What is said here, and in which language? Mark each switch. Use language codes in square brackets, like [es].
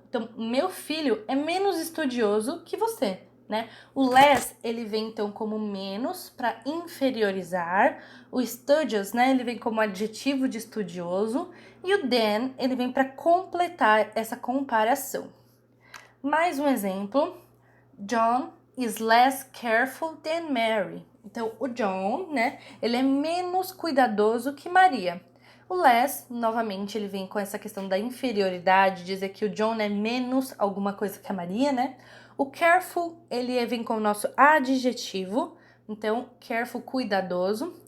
[pt] Então, meu filho é menos estudioso que você, né? O less, ele vem então como menos para inferiorizar. O studious, né, ele vem como adjetivo de estudioso. E o than, ele vem para completar essa comparação. Mais um exemplo. [en] John is less careful than Mary. [pt] Então, o John, né, ele é menos cuidadoso que Maria. O less, novamente, ele vem com essa questão da inferioridade, dizer que o John é menos alguma coisa que a Maria, né? O careful, ele vem com o nosso adjetivo, então, careful, cuidadoso.